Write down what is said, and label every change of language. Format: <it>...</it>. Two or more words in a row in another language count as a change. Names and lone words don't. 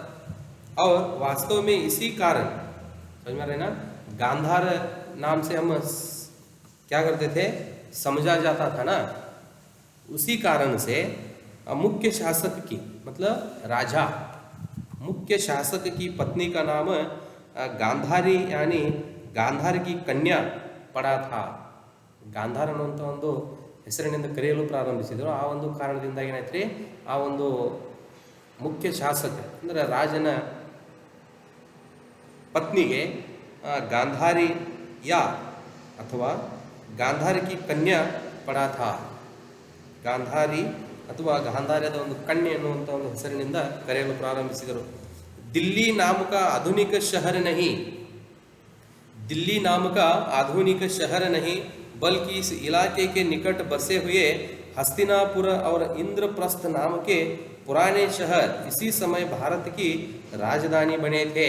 <hi>और वास्तव में इसी कारण, समझ में आ रहे ना, गांधार नाम से हम क्या करते थे, समझा जाता था ना. उसी कारण से मुख्य शासक की मतलब राजा, मुख्य शासक की पत्नी का नाम गांधारी यानी गांधार की कन्या पड़ा था.</hi> <kn>ಗಾಂಧಾರ ಅನ್ನುವಂಥ ಒಂದು ಹೆಸರಿನಿಂದ ಕರೆಯಲು ಪ್ರಾರಂಭಿಸಿದರು. ಆ ಒಂದು ಕಾರಣದಿಂದ ಏನಾಯ್ತು, ಆ ಒಂದು ಮುಖ್ಯ ಶಾಸಕ ಅಂದರೆ ರಾಜನ ಪತ್ನಿಗೆ ಗಾಂಧಾರಿ ಯಾ ಅಥವಾ</kn> <hi>गांधारी की कन्या पड़ा था,</hi> <kn>ಗಾಂಧಾರಿ ಅಥವಾ ಗಾಂಧಾರ್ಯದ ಒಂದು ಕನ್ಯೆ ಎನ್ನುವಂಥ ಒಂದು ಹೆಸರಿನಿಂದ ಕರೆಯಲು ಪ್ರಾರಂಭಿಸಿದರು.</kn> <hi>दिल्ली नाम का आधुनिक शहर नहीं, दिल्ली नाम का आधुनिक शहर नहीं, बल्कि इस इलाके के निकट बसे हुए हस्तिनापुर और इंद्रप्रस्थ नाम के पुराने शहर इसी समय भारत की राजधानी बने थे.</hi>